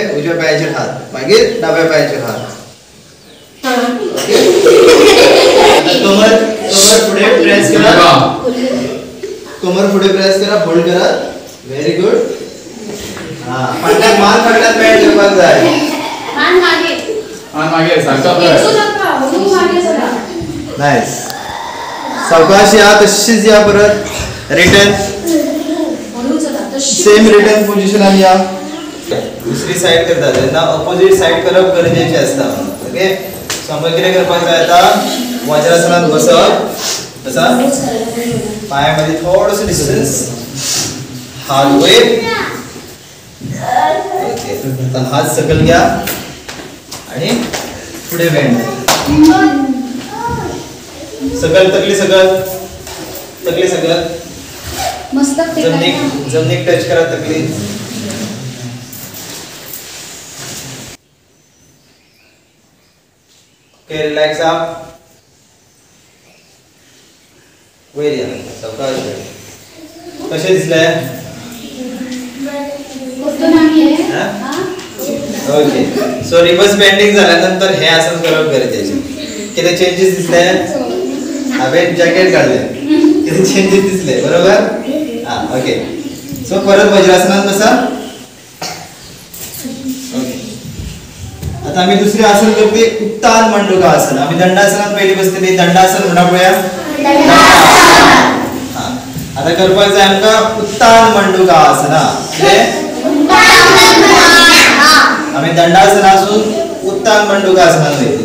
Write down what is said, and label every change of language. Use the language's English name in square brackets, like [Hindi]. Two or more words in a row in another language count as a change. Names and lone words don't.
[Konkani] उजव्या पांयाचेर हात मागीर दाव्या पांयाचेर हात. कमर फुडें प्रेस करा. कमर फुडें प्रेस करा. होल्ड करा. [English] Very good. [Konkani] फाटल्यान मान फाटल्यान बँड करपाक जाय. मान मागे सारखा नाइस. सावकाश या. तशीच या. परत रिटर्न. [English] same return [Konkani] पोझिशनान या. दुसरी साइड करता तेन्ना [English] opposite side [Konkani] करप गरजेचें आसता. ओके. सो आमकां कितें करपाक जाय आता. वज्रासनात बसप. बसा. पांयामध्ये थोडंसं डिस्टन्स. हात वयर. ओके. आता हात सकल घ्या आणि पुढे बेंड. सकल तकली सकल. तकली सकल. मस्त. जमनीक टच करा तकली. ओके. [English] relax up. [Konkani] वयर या. सावकाश. कशें दिसलें. ओके. सो [English] reverse bending [Konkani] झाल्यानंतर हे आसन करप गरजेचे. किती चेंजेस दिसले. हांवें जॅकेट काढलें. किती चेंजेस दिसले. बरोबर. ओके. सो परत वज्रासनात बसा. ओके. आता आम्ही दुसरे आसन करते. उत्तान मंडूका आसन. आम्ही दंडासनात पहिली बसतली. दंडासन म्हणा पळया. आता करपाक जाय आमकां उत्तान मंडूका आसना. आम्ही दंडासनासून उत्तान मंडूका आसनात वयतली.